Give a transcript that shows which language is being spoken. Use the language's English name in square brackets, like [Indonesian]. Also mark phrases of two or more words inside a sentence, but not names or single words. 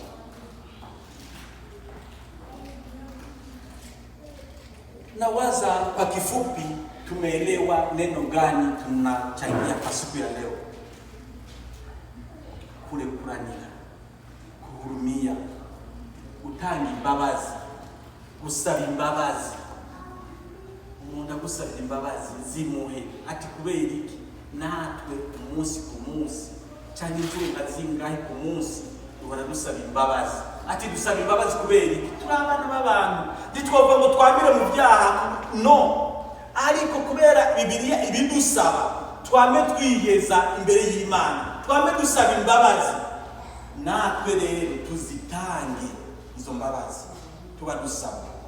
[Swahili] Na waza kwa kifupi tumeelewa neno gani tunachangia kwa siku ya leo. [Kinyarwanda] Kurekuranira, kuhurumia, utangi imbabazi, gusaba imbabazi. Umuntu agusaba imbabazi zimuhe ati kubera iki natwe umunsi ku munsi cyangwa inshuro zingahe ku munsi duhora dusaba imbabazi. Ati dusaba imbabazi kubera iki? Turi abana b'abantu, ntitwova ngo twamire mu byaha, no, ariko kubera Bibiliya ibidusaba twame twiyeza imbere y'Imana, twame dusaba imbabazi, natwe rero tuzitange izo mbabazi tuba dusaba.